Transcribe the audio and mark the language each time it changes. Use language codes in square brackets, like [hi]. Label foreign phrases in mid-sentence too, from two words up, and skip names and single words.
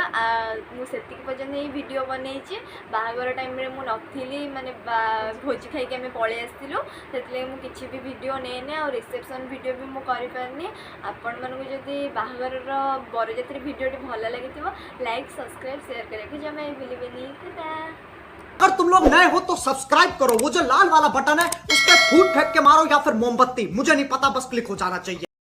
[or] ମୁଁ ସେତିକି ପର୍ଯ୍ୟନ୍ତ ଏଇ ଭିଡ଼ିଓ ବନେଇଛି। ବାହାଘର ଟାଇମ୍ରେ ମୁଁ ନଥିଲି, ମାନେ ଭୋଜି ଖାଇକି ଆମେ ପଳେଇ ଆସିଥିଲୁ, ସେଥିଲାଗି ମୁଁ କିଛି ବି ଭିଡ଼ିଓ ନେଇନି ଆଉ [en] reception video [or] ବି ମୁଁ କରିପାରିନି। ଆପଣମାନଙ୍କୁ ଯଦି ବାହାଘରର ବରଯାତ୍ରୀ ଭିଡ଼ିଓଟି ଭଲ ଲାଗିଥିବ [en] like subscribe share [or] କରିବାକୁ ଜମା ବି ଭୁଲିବେନି। [hi] अगर तुम लोग नए हो तो सब्सक्राइब करो, वो जो लाल वाला बटन है उस पर फूट फेंक के मारो या फिर मोमबत्ती, मुझे नहीं पता, बस क्लिक हो जाना चाहिए।